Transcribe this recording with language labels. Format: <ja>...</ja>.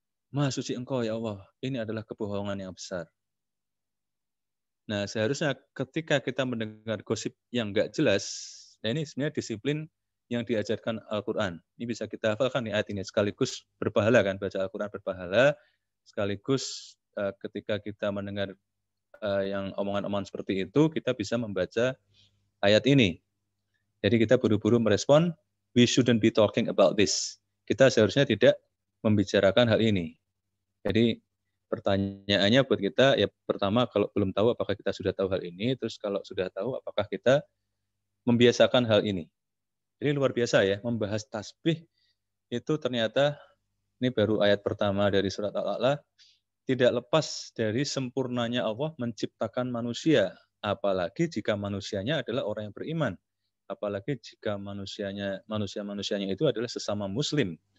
<id>Maha suci Engkau ya Allah, ini adalah kebohongan yang besar. Nah, seharusnya ketika kita mendengar gosip yang enggak jelas, nah ini sebenarnya disiplin yang diajarkan Al-Quran. Ini bisa kita hafalkan di ayat ini, sekaligus berpahala kan, baca Al-Quran berpahala, sekaligus ketika kita mendengar yang omongan-omongan seperti itu, kita bisa membaca ayat ini. Jadi kita buru-buru merespon,</id> <en>we shouldn't be talking about this.</en> <id>Kita seharusnya tidak membicarakan hal ini. Jadi pertanyaannya buat kita, ya pertama kalau belum tahu apakah kita sudah tahu hal ini, terus kalau sudah tahu apakah kita membiasakan hal ini. Jadi luar biasa ya, membahas tasbih itu ternyata, ini baru ayat pertama dari surat Al-A'la, tidak lepas dari sempurnanya Allah menciptakan manusia, apalagi jika manusianya adalah orang yang beriman, apalagi jika manusia-manusianya itu adalah sesama muslim.</id>